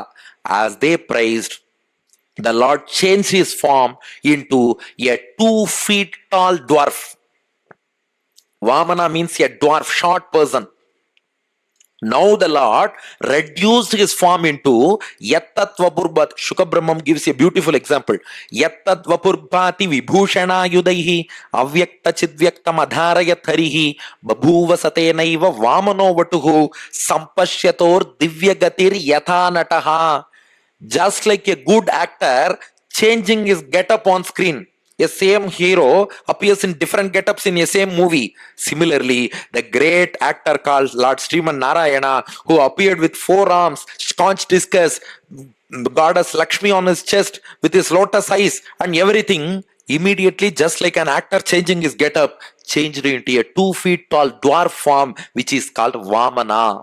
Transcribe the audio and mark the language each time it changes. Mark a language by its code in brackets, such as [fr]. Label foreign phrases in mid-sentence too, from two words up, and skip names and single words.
[en] As they praised, the Lord changed his form into a 2 feet tall dwarf. Vamana means a dwarf, short person. Now the Lord reduced his form into Yattatvapurbat. Shukabrahmam gives a beautiful example. [sa] Yattatvapurpati vibhushana yudaihi avyakta chidvyaktam adharayat harihi babhuva satenaiva vamano vatuhu sampashyator divyagatir yatha nataha. [en] Just like a good actor changing his get-up on screen, a same hero appears in different get-ups in a same movie. Similarly, the great actor called Lord Sriman Narayana, who appeared with 4 arms, staunch discus, goddess Lakshmi on his chest with his lotus eyes and everything, immediately, just like an actor changing his get-up, changed into a 2 feet tall dwarf form, which is called Vamana.